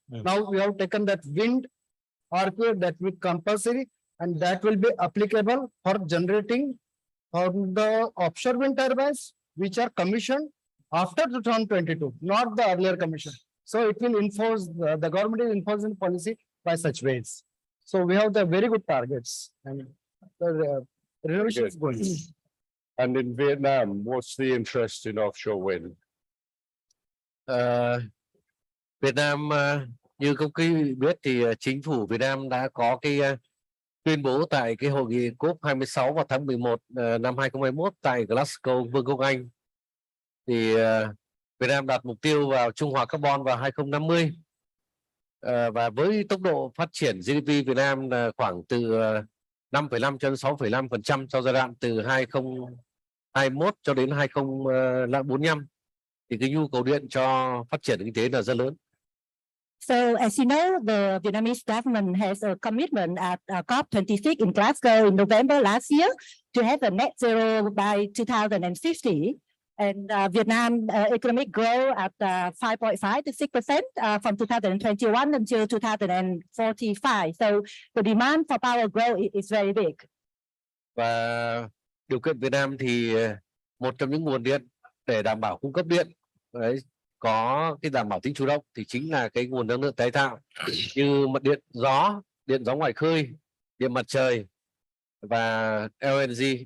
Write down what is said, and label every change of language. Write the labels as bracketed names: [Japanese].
[English] Now we have taken that wind RPO that will compulsory, and that will be applicable for generating on the offshore wind turbines which are commissioned after 2022, not the earlier commission. So it will enforce the government is enforcing policy by such ways. So we have the very good targets and the renovation is going. And in Vietnam, what's the interest in offshore wind? [Vietnamese] Việt Nam như công ty biết thì chính phủ Việt Nam đã có cái tuyên bố tại cái hội nghị COP26 vào tháng 11 năm 2021 tại Glasgow, Vương quốc Anh. Thì Việt Nam đặt mục tiêu vào trung hòa carbon vào 2050. Và với tốc độ phát triển GDP Việt Nam là khoảng từ 5,5 cho đến 6,5% cho giai đoạn từ 2021 cho đến 2045. Thì cái nhu cầu điện cho phát triển kinh tế là rất lớn. [English] So, as you know, the Vietnamese government has a commitment at COP26 in Glasgow in November last year to have a net zero by 2050. And Vietnam economic growth at 5.5 to 6% from 2021 until 2045. So the demand for power growth is very big. [Vietnamese] Và điều kiện Việt Nam thì một trong những nguồn điện để đảm bảo cung cấp điện đấy, có cái đảm bảo tính chủ động thì chính là cái nguồn năng lượng tái tạo như điện gió ngoài khơi, điện mặt trời và LNG.